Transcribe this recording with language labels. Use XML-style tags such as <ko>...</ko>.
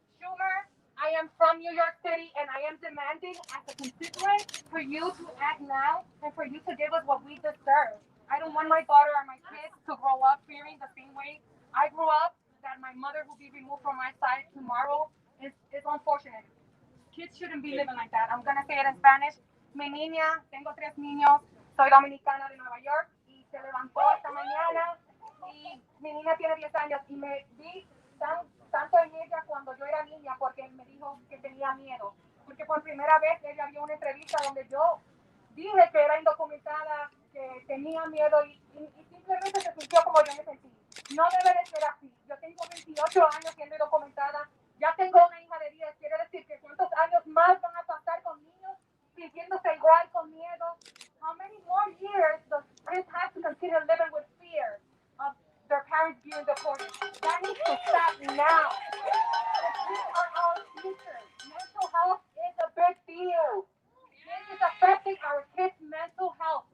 <en>Schumer, I am from New York City, and I am demanding as a constituent for you to act now and for you to give us what we deserve. I don't want my daughter or my kids to grow up fearing the same way I grew up, that my mother will be removed from my side tomorrow. It's unfortunate. Kids shouldn't be living like that. I'm going to say it in Spanish.</en> <es>Mi niña, tengo 3 niños, soy dominicana de Nueva York y se levantó esta mañana y Mi niña tiene 10 años y me vi tanto en ella cuando yo era niña porque me dijo que tenía miedo. Porque por primera vez ella vio una entrevista donde yo dije que era indocumentada, que tenía miedo y simplemente se sintió como yo me sentí. No debe de ser así. Yo tengo 28 años siendo indocumentada, ya tengo una hija de 10, quiere decir que cuántos años más van a pasar con niños sintiéndose igual con miedo.</es> <en>How many more years does kids have to continue living with fear of their parents being deported? That needs to stop now. The kids are our future. Mental health is a big deal. This is affecting our kids' mental health.</en>